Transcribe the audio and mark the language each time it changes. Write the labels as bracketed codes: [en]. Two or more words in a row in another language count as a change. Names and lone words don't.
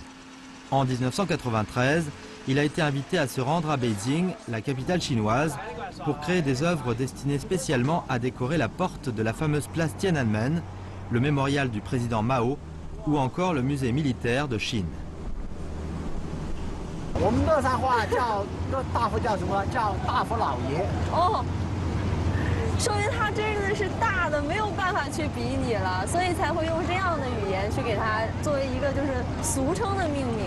[fr] En 1993, il a été invité à se rendre à Beijing, la capitale chinoise, pour créer des œuvres destinées spécialement à décorer la porte de la fameuse place Tiananmen, le mémorial du président Mao, ou encore le musée militaire de Chine. [zh] 我们乐山话叫大佛叫什么？叫大佛老爷。哦，说明他真的是大的，没有办法去比拟了，所以才会用这样的语言去给他作为一个就是俗称的命名。